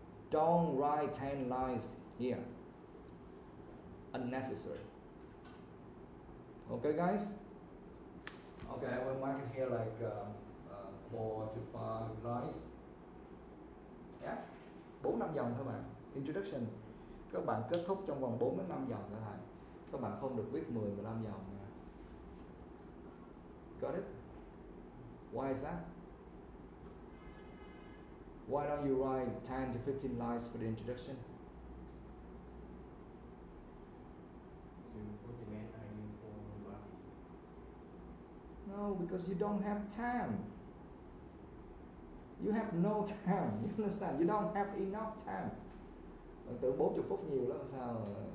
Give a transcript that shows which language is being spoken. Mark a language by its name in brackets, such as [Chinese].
[English] Don't write 10 lines here. Unnecessary. Okay, guys? Okay, I will mark it here like 4 to 5 lines. [Vietnamese] Yeah. 4-5 dòng thôi bạn. Introduction. Các bạn kết thúc trong vòng 4 đến 5 dòng thôi thầy. Các bạn không được viết 10-15 dòng nha. [English] Got it? Why is that? Why don't you write 10 to 15 lines for the introduction? To put the main idea for life. No, because you don't have time. You have no time. You understand? You don't have enough time. [Vietnamese] Bạn tưởng 40 phút nhiều lắm sao?